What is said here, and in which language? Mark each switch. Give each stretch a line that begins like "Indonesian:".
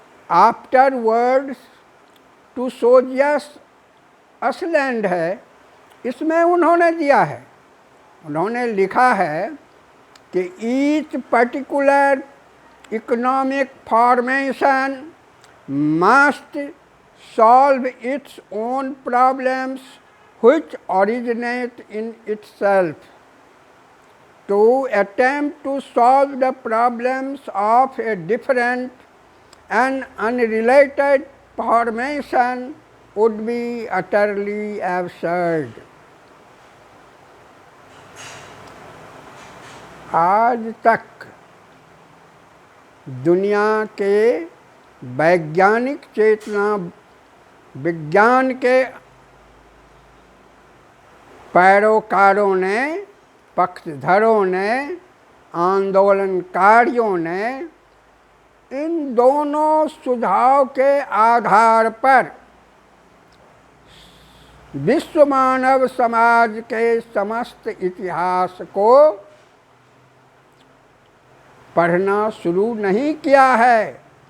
English: after words to सोजियस असलैंड
Hindi: है, इसमें उन्होंने दिया है, उन्होंने लिखा है कि
English: Each particular economic formation must solve its own problems which originate in itself. To attempt to solve the problems of a different and unrelated formation would be utterly absurd.
Hindi: आज तक दुनिया के वैज्ञानिक चेतना विज्ञान के पैरोकारों ने, पक्षधरों ने, आंदोलनकारियों ने इन दोनों सुझाव के आधार पर विश्व मानव समाज के समस्त इतिहास को पढ़ना शुरू नहीं किया है।